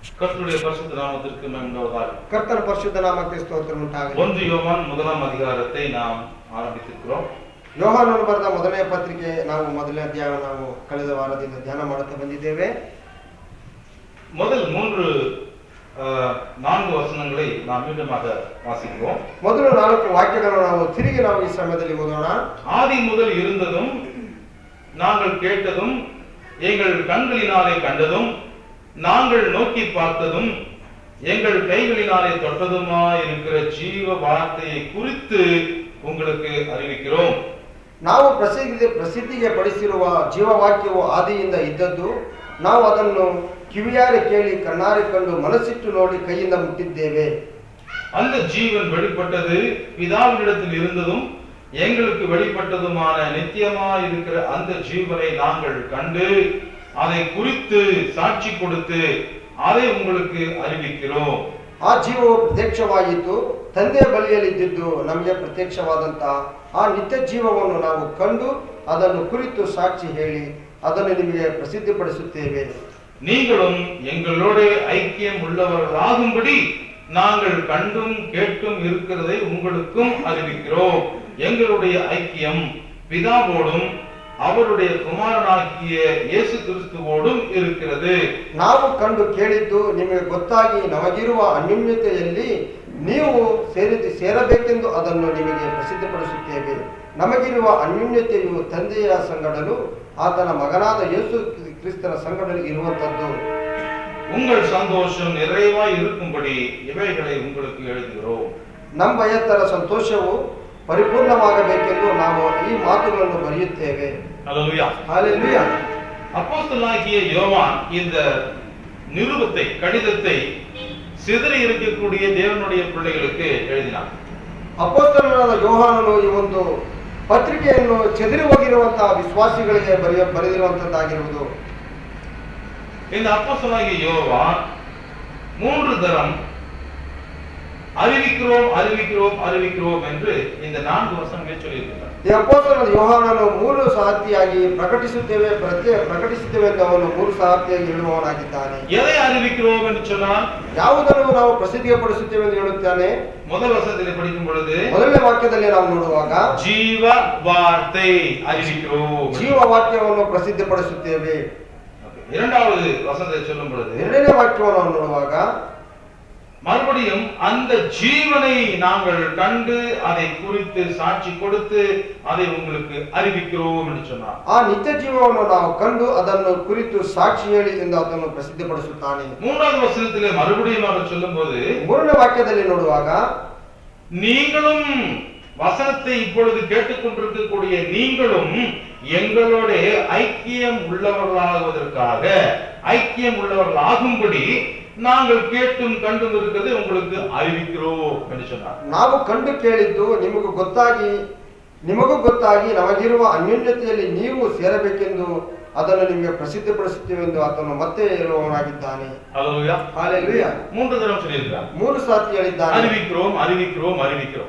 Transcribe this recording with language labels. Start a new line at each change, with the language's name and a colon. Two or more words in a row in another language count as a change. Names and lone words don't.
Tamil: கர்த்தருடைய பரிசுத்த நாமத்திற்கு மகிமை உண்டாவதாக. கர்த்தர் பரிசுத்த நாமத்திற்கு ஸ்தோத்திரம் உண்டாகಲಿ. 1 யோவான் முதலாம் அதிகாரத்தை நாம் ಆರಂಭಿಸಿದ್ದೇವೆ.
Kannada: ಯೋಹಾನನು ಬರೆದ ಮೊದಲನೇ ಪತ್ರಿಕೆ ನಾವು ಮೊದಲನೇ ಅಧ್ಯಾಯ ನಾವು ಕಳೆದ ವಾರದಿಂದ ಧ್ಯಾನ ಮಾಡುತ್ತಾ ಬಂದಿದ್ದೇವೆ.
Tamil: முதல் 4 வசனங்களை நாம் மீண்டுமாக வாசிப்போம்.
Kannada: ಮೊದಲು 4 ವಾಕ್ಯಗಳನ್ನು ನಾವು ತಿರುಗಿ ನಾವು ಈ ಸಮಯದಲ್ಲಿ ಓದೋಣ.
Tamil: ஆதி முதல் இருந்ததும் நாங்கள் கேட்டதும் எங்கள் கண்களினாலே கண்டதும் நாங்கள் நோக்கி பார்த்ததும் எங்கள் கைகளினாலே தொட்டதுமாய் இருக்கிற ஜீவ வார்த்தையை குறித்து உங்களுக்கு அறிவிக்கிறோம்.
Kannada: ನಾವು ಪ್ರಸಿದ್ಧಿಗೆ ಪಡಿಸಿರುವ ಜೀವವಾಕ್ಯವು ಆದಿಯಿಂದ ಇದ್ದದ್ದು, ನಾವು ಅದನ್ನು ಕಿವಿಯಾರೆ ಕೇಳಿ ಕಣ್ಣಾರೆ ಕಂಡು ಮನಸ್ಸಿಟ್ಟು ನೋಡಿ ಕೈಯಿಂದ ಮುಟ್ಟಿದ್ದೇವೆ.
Tamil: அந்த ஜீவன் வெளிப்பட்டது, பிதாவினிடத்தில் இருந்ததும் எங்களுக்கு வெளிப்பட்டதுமான நித்தியமாய் இருக்கிற அந்த ஜீவனை நாங்கள் கண்டு அதை குறித்து ಸಾಕ್ಷಿ கொடுத்து அதை உங்களுக்கு அறிவிக்கிறோம்.
Kannada: ಆ ಜೀವವು ಪ್ರತ್ಯಕ್ಷವಾಯಿತು, ತಂದೆಯ ಬಳಿಯಲ್ಲಿದ್ದು ನಮಗೆ ಪ್ರತ್ಯಕ್ಷವಾದಂತಹ ಆ ನಿತ್ಯ ಜೀವವನ್ನು ನಾವು ಕಂಡು ಅದನ್ನು ಕುರಿತು ಸಾಕ್ಷಿ ಹೇಳಿ ಅದನ್ನು ನಿಮಗೆ ಪ್ರಸಿದ್ಧಿಪಡಿಸುತ್ತೇವೆ.
Tamil: நீங்களும் எங்களோட ஐக்கியம் உள்ளவர்களாகும்படி நாங்கள் கண்டும் கேட்டும் இருக்கிறதை உங்களுக்கும் அறிவிக்கிறோம். எங்களுடைய ஐக்கியம் பிதாவோடும் அவருடைய குமாரனாகிய ಯೇಸು ಕ್ರಿಸ್ತುவோடும் இருக்கிறது.
Kannada: ನಾವು ಕಂಡು ಕೇಳಿದ್ದು ನಿಮಗೆ ಗೊತ್ತಾಗಿ ನಮಗಿರುವ ಅನ್ಯೋನ್ಯತೆಯಲ್ಲಿ ನೀವು ಸೇರಬೇಕೆಂದು ಅದನ್ನು ನಿಮಗೆ ಪ್ರಸಿದ್ಧಪಡಿಸುತ್ತೇವೆ. ನಮಗಿರುವ ಅನ್ಯೋನ್ಯತೆಯು ತಂದೆಯ ಸಂಗಡಲು ಆತನ ಮಗನಾದ ಯೇಸು ಕ್ರಿಸ್ತನ ಸಂಗಡಲು ಇರುವಂತದ್ದು.
Tamil: உங்கள் சந்தோஷம் நிறைவாய் இருக்கும்படி இவைகளை உங்களுக்கு எழுதுகிறோம்.
Kannada: ನಮ್ಮ ಭಯತರ ಸಂತೋಷವು ಪರಿಪೂರ್ಣವಾಗಬೇಕೆಂದು ನಾವು ಈ ಮಾತುಗಳನ್ನು ಬರೆಯುತ್ತೇವೆ.
Tamil: ஹல்லேலூயா. ஹல்லேலூயா. அப்போஸ்தலனாகிய யோவான் இந்த நிருபத்தை, கடிதத்தை சிதறி இருக்கக்கூடிய தேவனுடைய பிள்ளைகளுக்கு எழுதினார்.
Kannada: ಅಪೊಸ್ತಲನಾದ ಯೋಹಾನನು ಈ ಒಂದು ಪತ್ರಿಕೆಯನ್ನು ಚೆದರಿ ಹೋಗಿರುವಂತಹ ವಿಶ್ವಾಸಿಗಳಿಗೆ ಬರೆದಿರುವಂತದ್ದಾಗಿರುವುದು.
Tamil: இந்த அப்போஸ்தலனாகிய யோவான் 3 தரம் அறிவிக்கிறோம் அறிவிக்கிறோம் அறிவிக்கிறோம் என்று இந்த 4 வசனங்களை சொல்லியிருக்கிறார்.
Kannada: ಈ ಅಪೊಸ್ತಲನಾದ ಯೋಹಾನನು 3 ಸಾರ್ತಿಯಾಗಿ ಪ್ರಕಟಿಸುತ್ತೇವೆ ಎಂದು ಅವನು 3 ಸಾರ್ತಿಯಾಗಿ ಹೇಳುವವನಾಗಿದ್ದಾನೆ.
Tamil: எதை அறிவிக்கிறோம் என்று சொன்னால்
Kannada: ಯಾವುದನ್ನು ನಾವು ಪ್ರಸಿದ್ಧಿಪಡಿಸುತ್ತೇವೆ ಎಂದು ಹೇಳುತ್ತಾನೆ.
Tamil: முதல் வசனத்தில் படிக்கும் பொழுது
Kannada: ಮೊದಲನೇ ವಾಕ್ಯದಲ್ಲಿ ನಾವು ನೋಡುವಾಗ
Tamil: ஜீவ வார்த்தை அறிவிக்கிறோம்,
Kannada: ಜೀವ ವಾಕ್ಯವನ್ನು ಪ್ರಸಿದ್ಧಿಪಡಿಸುತ್ತೇವೆ.
Tamil: இரண்டாவது வசனத்தை சொல்லும் பொழுது
Kannada: ಎರಡನೇ ವಾಕ್ಯವನ್ನು ನಾವು ನೋಡುವಾಗ
Tamil: மறுபடியும் அந்த ஜீவனை நாங்கள் கண்டு அதை குறித்து சாட்சி கொடுத்து அதை உங்களுக்கு அறிவிக்கிறோம் என்று சொன்னார்.
Kannada: ಆ ನಿತ್ಯ ಜೀವವನ್ನು ನಾವು ಕಂಡು ಅದನ್ನು ಕುರಿತು ಸಾಕ್ಷಿ ಹೇಳಿ ಎಂದು ಅದನ್ನು ಪ್ರಸಿದ್ಧಪಡಿಸುತ್ತಾನೆ.
Tamil: மூன்றாவது வசனத்திலே மறுபடியும் அவர் சொல்லும்போது
Kannada: ಮೂರನೇ ವಾಕ್ಯದಲ್ಲಿ ನೋಡುವಾಗ
Tamil: நீங்களும் வசனத்தை இப்பொழுது கேட்டுக்கொண்டிருக்கக்கூடிய நீங்களும் எங்களோட ஐக்கியம் உள்ளவர்களாகுவதற்காக ஐக்கியம் உள்ளவர்களாகும்படி நாங்கள் கேட்டும் கண்டும் இருக்கிறது உங்களுக்கு அறிவிக்கிறோம் என்று சொன்னார்.
Kannada: ನಾವು ಕಂಡು ಕೇಳಿದ್ದು ನಿಮಗೂ ಗೊತ್ತಾಗಿ ನಮಗಿರುವ ಅನ್ಯೋನ್ಯತೆಯಲ್ಲಿ ನೀವು ಸೇರಬೇಕೆಂದು ಅದನ್ನು ನಿಮಗೆ ಪ್ರಸಿದ್ಧಪಡಿಸುತ್ತೇವೆ ಎಂದು ಆತನು ಮತ್ತೆ ಹೇಳುವವನಾಗಿದ್ದಾನೆ.
Tamil: ஹல்லேலூயா. ஹல்லேலூயா. 3 தரம் சொல்லியிருக்கிறார்.
Kannada: 3 ಸಾರ್ತಿ ಹೇಳಿದ್ದಾನೆ.
Tamil: அறிவிக்கிறோம் அறிவிக்கிறோம் அறிவிக்கிறோம்.